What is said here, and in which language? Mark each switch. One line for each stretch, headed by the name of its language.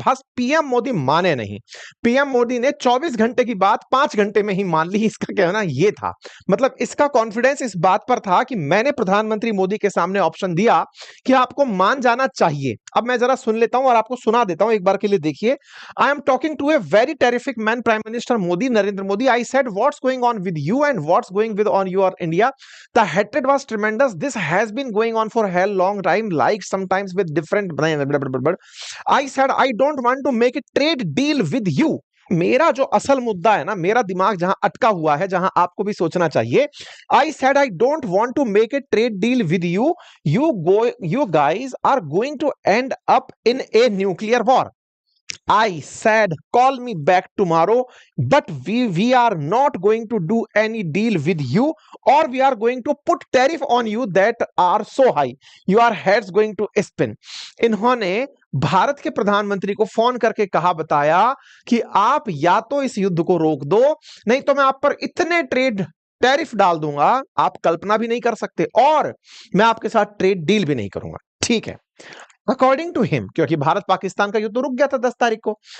Hindi: बस पीएम मोदी माने नहीं। पीएम मोदी ने 24 घंटे की बात 5 घंटे में ही मान ली। इसका कहना ये था, मतलब इसका कॉन्फिडेंस इस बात पर था कि मैंने प्रधानमंत्री मोदी के सामने ऑप्शन दिया कि आपको मान जाना चाहिए। अब मैं जरा सुन लेता हूं और आपको सुना देता हूं एक बार के लिए, देखिए।
English: I am talking to a very terrific man, prime minister Modi, Narendra Modi. I said what's going on with you and what's going with on your India. The hatred was tremendous. This has been going on for a hell long time, like sometimes with different blah, blah, blah, blah, blah. I said I don't want to make a trade deal with you.
Hindi: मेरा जो असल मुद्दा है ना, मेरा दिमाग जहां अटका हुआ है, जहां आपको भी सोचना चाहिए।
English: I said I don't want to make a trade deal with you. You guys are going to end up in a nuclear war. I said, call me back tomorrow, but we are not going to do any deal with you, or we are going to put tariff on you that are so high. Your head's going to spin.
Hindi: इन्होंने भारत के प्रधानमंत्री को phone करके कहा, बताया कि आप या तो इस युद्ध को रोक दो, नहीं तो मैं आप पर इतने ट्रेड टैरिफ डाल दूंगा आप कल्पना भी नहीं कर सकते, और मैं आपके साथ ट्रेड डील भी नहीं करूंगा। ठीक है,
English: according to him,
Hindi: क्योंकि भारत पाकिस्तान का युद्ध रुक गया था 10 तारीख को।